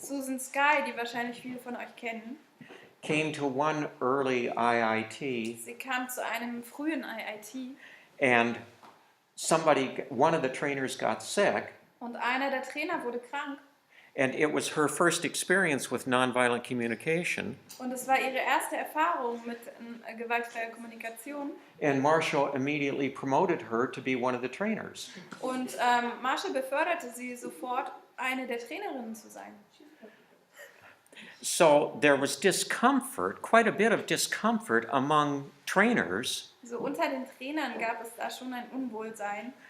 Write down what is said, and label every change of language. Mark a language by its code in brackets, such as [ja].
[de] Susan Sky, die wahrscheinlich viele von euch kennen, [en] came to one early IIT, [de] sie kam zu einem frühen IIT [en] and one of the trainers got sick, [de] und einer der Trainer wurde krank. [en] and it was her first experience with nonviolent communication. [de] Und es war ihre erste Erfahrung mit gewaltfreier Kommunikation. [en] And Marshall immediately promoted her to be one of the trainers. [de] Und Marshall beförderte sie sofort, eine der Trainerinnen zu sein. [en] So there was discomfort, quite a bit of discomfort among trainers [de] So unter den Trainern gab es da schon ein Unwohlsein,